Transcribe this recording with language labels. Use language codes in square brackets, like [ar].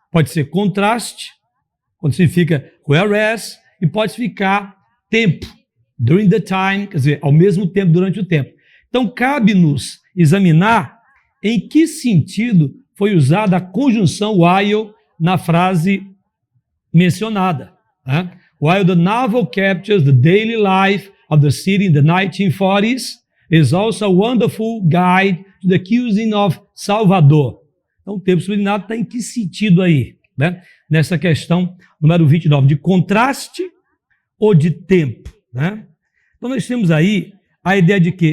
[pt] Pode ser contraste, quando significa whereas, e pode significar tempo, [en] during the time, [pt] quer dizer, ao mesmo tempo, durante o tempo. Então, cabe-nos examinar em que sentido foi usada a conjunção while na frase mencionada. Né? [en] While the novel captures the daily life of the city in the 1940s, is also a wonderful guide to the cuisine of Salvador. [pt] Então, o termo sublinhado está em que sentido aí? Né? Nessa questão número 29, de contraste ou de tempo? Né? Então, nós temos aí a ideia de quê?